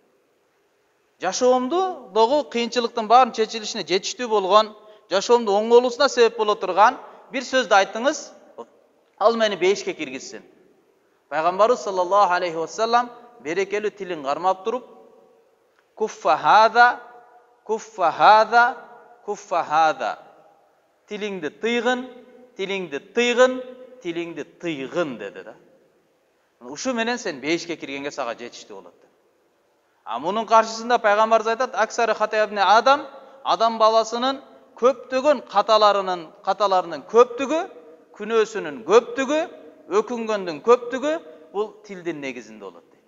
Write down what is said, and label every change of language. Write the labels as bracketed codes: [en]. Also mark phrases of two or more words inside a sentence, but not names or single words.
[ky] Жашоомду догу кыйынчылыктын баарын чечилишине жетиштүү болгон, жашоомду оңголуусуна себеп боло турган бир сөздү айтыңыз, ал мени бейишке киргизсин." Пайгамбарыбыз [ar] صلى الله عليه وسلم [ky] берекелүү тилин кармап туруп, [ar] "كف هذا، كف هذا، كف هذا." [ky] Тилиңди тыйгын, тилиңди тыйгын, тилиңди тыйгын деди да. Ушу менен сен бейишке киргенге сага жетиштүү болот. А мунун каршысында пайгамбарыбыз айтат: [ar] "أكثر خطايا ابن [ky] адам баласынын көптөгөн каталарынын көптүгү, күнөөсүнүн көптүгү, өкүнгөндүн көптүгү бул тилдин негизинде болот" дейт.